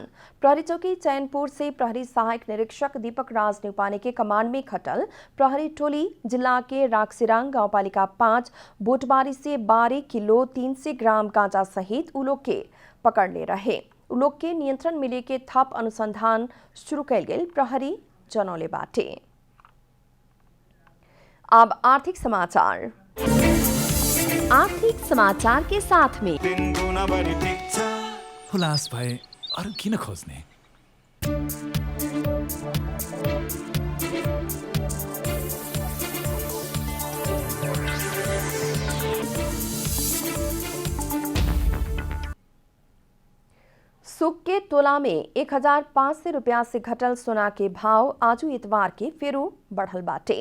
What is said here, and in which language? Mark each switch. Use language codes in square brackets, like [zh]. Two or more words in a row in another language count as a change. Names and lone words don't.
[bho] प्रहरी चौकी चैनपुर से प्रहरी सहायक निरीक्षक दीपक राज न्यूपाने के कमांड में खटल प्रहरी टोली जिला के राक्सिरांग गांव पालिका 5 बोटबारी से 12 किलो 300 ग्राम गांजा सहित उलोग के पकड़ ले रहे। उलोग के नियंत्रण मिले के थप अनुसंधान शुरू कैल गेल प्रहरी जनौले बाटे। अब आर्थिक समाचार। आर्थिक समाचार के साथ में [ne] हुलास भए अरु किन खोज्ने? [bho] सुक के तोला में 1500 रुपया से घटल सोना के भाव आजू इतवार के फेरू बढ़ल बाटे।